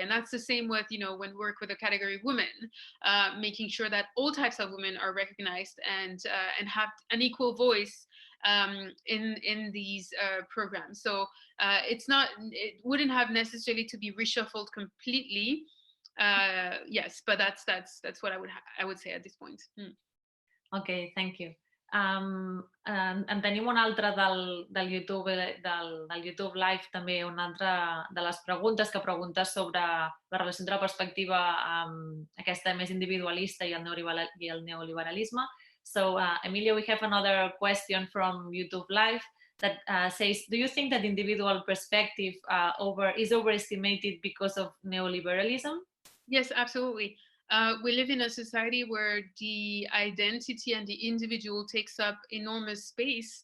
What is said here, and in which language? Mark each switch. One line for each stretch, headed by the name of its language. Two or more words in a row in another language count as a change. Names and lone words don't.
English: And that's the same with, when we work with the category women, making sure that all types of women are recognized and have an equal voice in these programs. So it wouldn't have necessarily to be reshuffled completely. Yes, but that's what I would say at this point. Okay, thank you.
Catalan: En tenim un altre del YouTube Live també, una altra de les preguntes que pregunta sobre la relació entre la perspectiva aquesta més individualista i el neoliberalisme.
English: So, Emilia, we have another question from YouTube Live that says, do you think that individual perspective is overestimated because of neoliberalism? Yes, absolutely. We live in a society where the identity and the individual takes up enormous space.